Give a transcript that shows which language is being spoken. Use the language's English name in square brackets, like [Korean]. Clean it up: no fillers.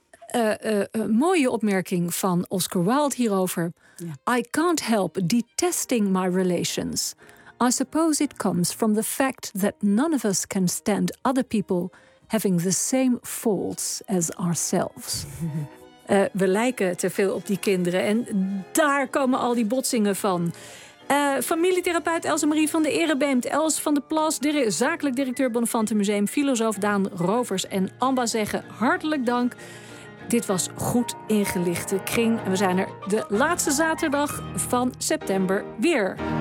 [Dutch] Ik heb een mooie opmerking van Oscar Wilde hierover. Ja. [English] I can't help detesting my relations. I suppose it comes from the fact that none of us can stand other people having the same faults as ourselves. [Dutch] We lijken te veel op die kinderen en daar komen al die botsingen van. Familietherapeut Else Marie van de Erebeemt, Els van de Plas, zakelijk directeur Bonnefante Museum, filosoof Daan Rovers en Amba zeggen hartelijk dank. Dit was Goed Ingelichte Kring. En we zijn er de laatste zaterdag van september weer.